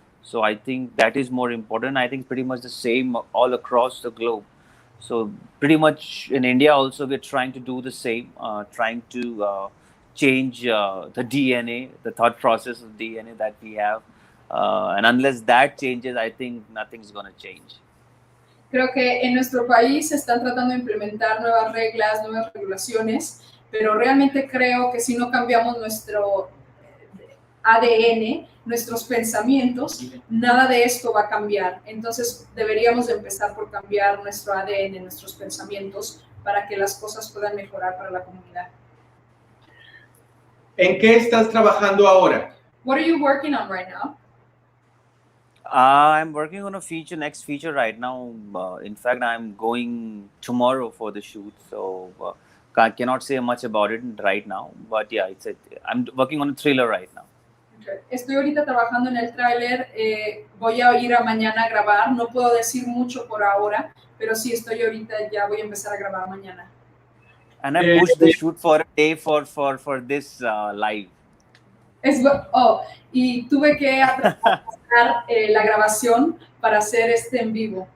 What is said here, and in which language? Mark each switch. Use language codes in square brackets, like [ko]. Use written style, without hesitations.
[en] So I think that is more important. I think pretty much the same all across the globe. So pretty much in India also we're trying to do the same, trying to change the DNA, the thought process of DNA that we have, and unless that changes, I think nothing's gonna change. [es] Creo que en nuestro país se están tratando de implementar nuevas reglas, nuevas regulaciones, pero realmente creo que si no cambiamos nuestro ADN, nuestros pensamientos, nada de esto va a cambiar. Entonces deberíamos de empezar por cambiar nuestro ADN, nuestros pensamientos, para que las cosas puedan mejorar para la comunidad. ¿En qué estás trabajando ahora? [en] What are you working on right now? I'm working on a next feature right now. In fact, I'm going tomorrow for the shoot, so I cannot say much about it right now. But yeah, I'm working on a thriller right now. [es] Estoy ahorita trabajando en el tráiler, voy a ir a mañana a grabar, no puedo decir mucho por ahora, pero sí estoy ahorita, ya voy a empezar a grabar mañana. [en] And I pushed the shoot for a day for this live. [es] Y tuve que atrasar la grabación para hacer este en vivo.